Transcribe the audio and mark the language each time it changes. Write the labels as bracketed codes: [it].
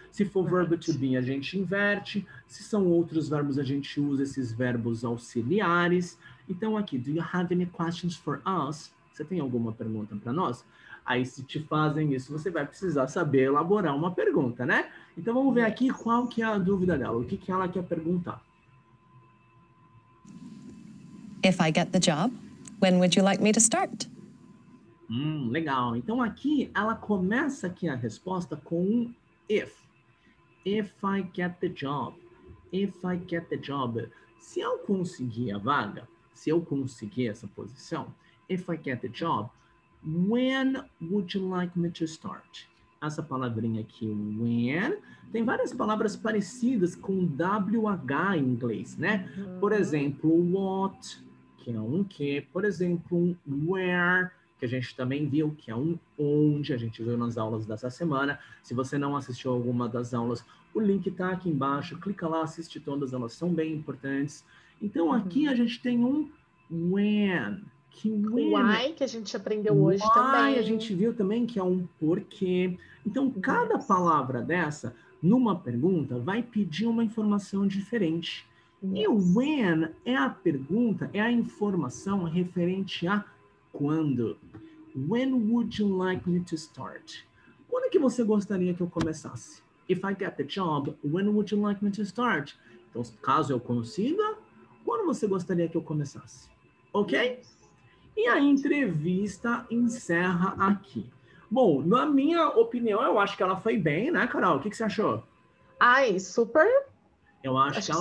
[pt] Se for verbo to be, a gente inverte. Se são outros verbos, a gente usa esses verbos auxiliares. Então aqui, [en] do you have any questions for us? [pt] Você tem alguma pergunta para nós? Aí, se te fazem isso, você vai precisar saber elaborar uma pergunta, né? Então, vamos ver aqui qual que é a dúvida dela. O que que ela quer perguntar? [en] If I get the job, when would you like me to start? [pt] Legal. Então, aqui, ela começa aqui a resposta com um if. [en] If I get the job. If I get the job. [pt] Se eu conseguir a vaga, se eu conseguir essa posição, [en] if I get the job, when would you like me to start? [pt] Essa palavrinha aqui, when, tem várias palavras parecidas com WH em inglês, né? Por exemplo, what, que é um que. Por exemplo, um where, que a gente também viu, que é um onde, a gente viu nas aulas dessa semana. Se você não assistiu alguma das aulas, o link tá aqui embaixo, clica lá, assiste todas, elas são bem importantes. Então, aqui a gente tem um when. O why, que a gente aprendeu hoje também. A gente viu também que é um porquê. Então, cada palavra dessa, numa pergunta, vai pedir uma informação diferente. E o when é a pergunta, é a informação referente a quando. [en] When would you like me to start? [pt] Quando é que você gostaria que eu começasse? [en] If I get the job, when would you like me to start? [pt] Então, caso eu consiga, quando você gostaria que eu começasse? Ok? E a entrevista encerra aqui. Bom, na minha opinião, eu acho que ela foi bem, né, Carol? O que você achou? Ai, super. Eu acho que ela